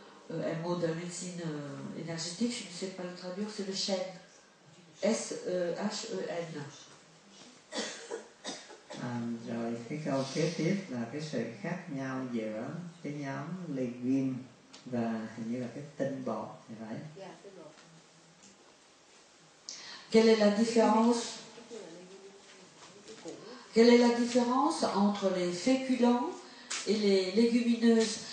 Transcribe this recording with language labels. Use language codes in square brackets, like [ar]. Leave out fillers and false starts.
[fr] un mot de la médecine énergétique, je ne sais pas le traduire, c'est le chêne. S-H-E-N. [vi] Rồi cái câu kế tiếp là cái sự khác nhau giữa cái nhóm legume và hình như là cái tinh bột thì phải. [fr] Quelle est la différence? Quelle est la différence entre les féculents et les légumineuses?